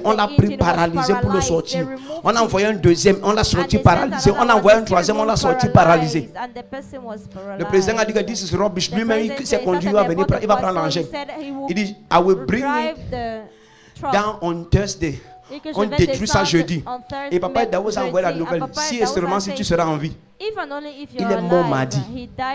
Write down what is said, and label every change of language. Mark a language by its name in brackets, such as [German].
[French] On l'a pris paralysé pour le sortir. On a envoyé un deuxième, on l'a sorti paralysé. On a envoyé un troisième, on l'a sorti paralysé. Le président a dit que [English] this is rubbish. [French] Lui-même, il s'est conduit à venir, il va prendre l'engin. Il dit, [English] I will bring it down on Thursday. [French] On détruit ça jeudi. Et papa Daouz a envoyé la nouvelle. Si et seulement si tu seras en vie. Il est mort mardi.